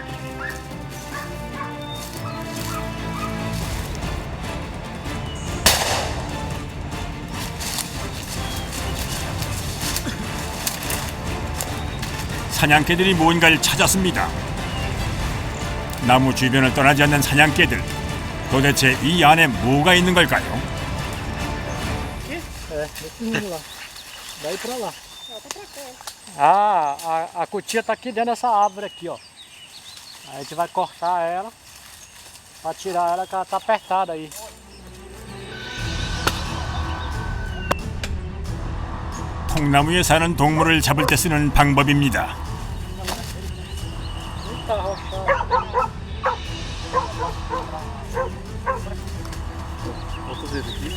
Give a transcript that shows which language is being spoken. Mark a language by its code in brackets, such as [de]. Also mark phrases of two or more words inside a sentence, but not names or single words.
[ko] 사냥개들이 뭔가를 찾았습니다. 나무 주변을 떠나지 않는 사냥개들. 도대체 이 안에 뭐가 있는 걸까요? [pt] É, esse rumo lá. Daí pra lá. A cutia tá aqui dentro dessa árvore aqui, ó. Aí a gente vai cortar ela pra tirar ela, que ela tá apertada aí. [ko] 통나무에 사는 동물을 잡을 때 쓰는 방법입니다. 어떠세요, 느낌?